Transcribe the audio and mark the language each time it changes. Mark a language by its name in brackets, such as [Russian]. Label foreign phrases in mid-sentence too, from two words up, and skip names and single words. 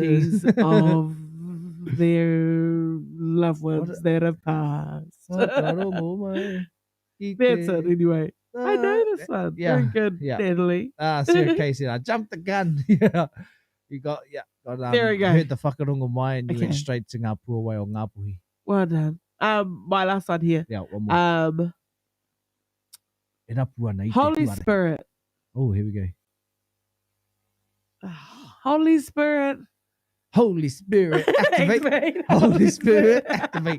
[English] teachings of their loved ones that have passed. That's it, anyway. I know this one. Very good, Natalie. Sarah Casey, I jumped the gun. Yeah. You got, there we go. Heard the [Māori] whakarunga mai [English] and you went straight to [Māori] ngā puawai o ngā puhi. [English] Well done. My last one here. Yeah, one more. Holy Spirit. Oh, here we go. Holy Spirit. Holy Spirit, activate. Holy Spirit, activate.